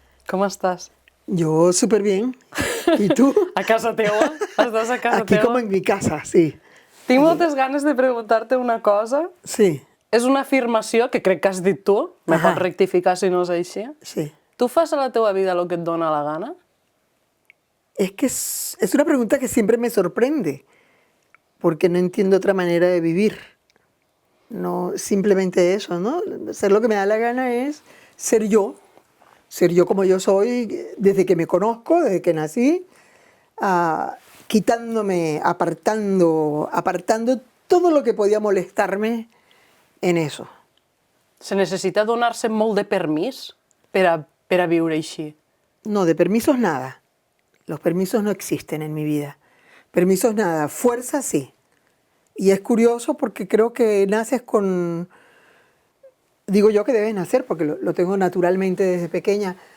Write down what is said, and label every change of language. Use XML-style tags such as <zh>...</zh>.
<ca>Com estàs? Jo superbien. I tu? A casa teua? Estàs a casa Aquí teua?</ca> <es>com en mi casa, sí.</es> <ca>Tinc moltes ganes de preguntar-te una cosa. Sí, És una afirmació que crec que has dit tu. Me Ahà. pots rectificar si no és així. sí. Tu fas a la teua vida el que et dóna la gana?</ca> <es>Es que es una pregunta que siempre me sorprende. porque no entiendo otra manera de vivir. No, simplemente eso, ¿no? Ser lo que me da la gana es ser yo como yo soy desde que me conozco, desde que nací, quitándome, apartando todo lo que podía molestarme en eso.</es> <ca>Se necessita donar-se molt de permís per a viure així.</ca> <es>No, de permisos nada. Los permisos no existen en mi vida. Permisos nada, fuerza sí. Y es curioso porque creo que naces con... Digo yo que debes nacer porque lo tengo naturalmente desde pequeña.</es>